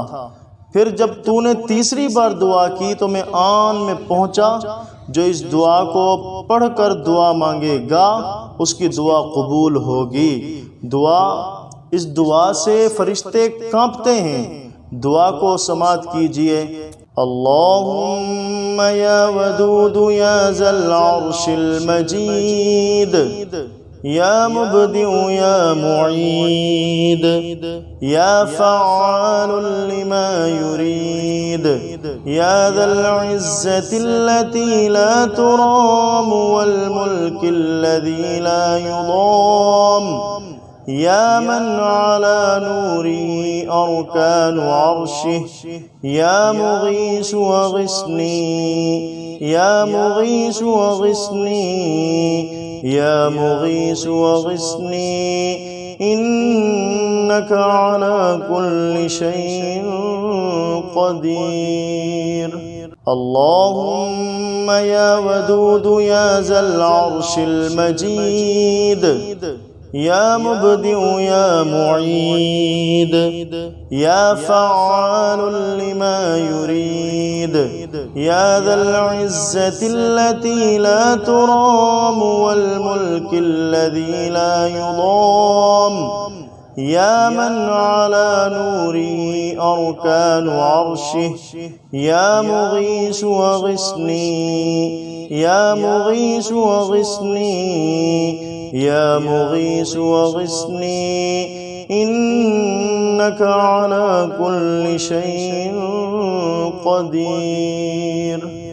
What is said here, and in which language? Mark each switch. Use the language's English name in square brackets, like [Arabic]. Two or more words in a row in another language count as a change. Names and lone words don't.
[Urdu] پھر جب تو نے تیسری بار دعا کی تو میں آن میں پہنچا. جو اس دعا کو پڑھ کر دعا مانگے گا اس کی دعا قبول ہوگی. اس دعا سے فرشتے کانپتے ہیں. دعا کو سماعت کیجیے. [Arabic] اللهم يا ودود يا ذا العرش المجيد، يا مبدئ يا معيد, يا فعالا لما يريد، يا ذا العزة التي لا ترام والملك الذي لا يدام، يا من على نور أركان عرشه، يا مغيث أغثني، يا مغيث أغثني، يا مغيث أغثني, या मुगीसु अग़िस्नी, या मुगीसु अग़िस्नी, إنك على كل شيء قدير. اللهم يا ودود يا ذا العرش المجيد، يا مبدئ يا معيد, يا فعالا لما يريد، يا ذا العزة التي لا ترام والملك الذي لا يدام، يا من على نور أركان عرشه، يا مغيث أغثني، يا مغيث أغثني، يا مغيث أغثني, या मुगीसु अग़िस्नी, या मुगीसु अग़िस्नी, إنك على كل شيء قدير.